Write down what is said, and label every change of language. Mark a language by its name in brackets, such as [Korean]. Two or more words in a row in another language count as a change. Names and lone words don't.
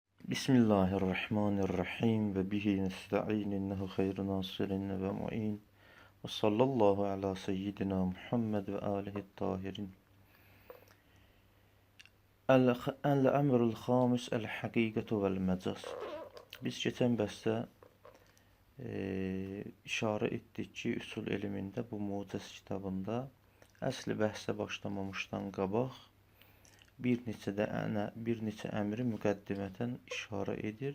[Arabic] بسم الله الرحمن الرحيم وبه نستعين إنه خير ناصر ومعين وصلى الله على سيدنا محمد وآله الطاهرين. الأمر الخامس الحقيقة والمجاز. [Azerbaijani] Biz keçən bəstə işarə etdik ki, üsul elmində bu mucəz kitabında əsli bəhsə başlamamışdan qabaq bir neçə əmri müqəddimətən işarə edir.